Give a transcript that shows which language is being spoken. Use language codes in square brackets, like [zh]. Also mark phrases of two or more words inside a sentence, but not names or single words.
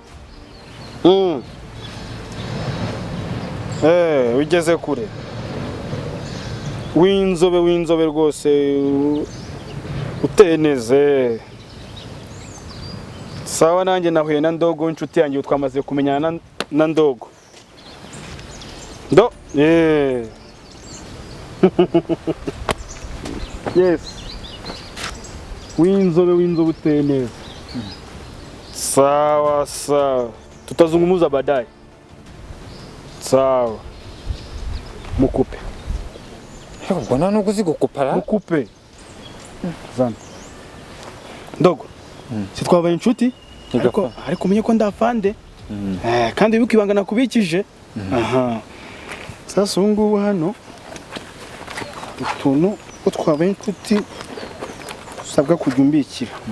[rw] Ugeze kure. W'inzobe rwose uteneze. Sawa nanjye nahuye na Ndogo inshuti yanjye twamaze kumenyana na Ndogo. Yes. W'inzobe uteneze. Sawa. [sw] Tutazungumuza baadaye. [rw] Sawa. Mukupe. Ubwo nta no kuzigukupara. Mukupe. Zana. Ndogo. Si twabaye inshuti? Ariko umenye ko ndafande. kandi wibuke ibanga nakubikije. Aha sasa ubu ngubu hano utuntu utwabaye inshuti usabwa kujya umbikira.